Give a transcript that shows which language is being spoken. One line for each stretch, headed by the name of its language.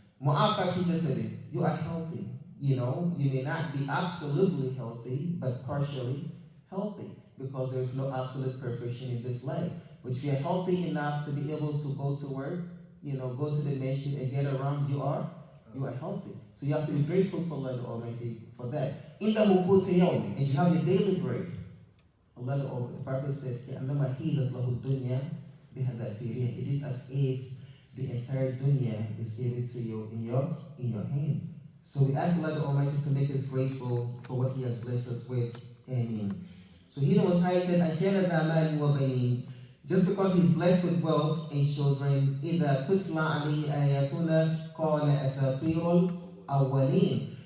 Arabic: Mu'afa fi jasadi,
English: you are healthy. You may not be absolutely healthy, but partially healthy, because there's no absolute perfection in this life. But if you're healthy enough to be able to go to work, go to the nation and get around, you are healthy. So you have to be grateful to Allah the Almighty for that.
Arabic: إِنَّهُ قُوتُ يَوْمٍ,
English: and you have your daily bread. Allah the Prophet said,
Arabic: كَأَنَّمَا حِيدَتْ لَهُ الدُّنْيا بِحَذَافِيرِهَا.
English: It is as if the entire dunya is given to you in your hand. So we ask Allah the Almighty to make us grateful for what He has blessed us with. Amen. So He the Most High said,
Arabic: أَكَانَ ذَا مَالٍ وَبَنِينَ.
English: Just because he's blessed with wealth and children,
Arabic: إِذَا تُتْلَى عَلَيْهِ آيَاتُنَا قَالَ أَسَاطِيرُ الْأَوَّلِينَ.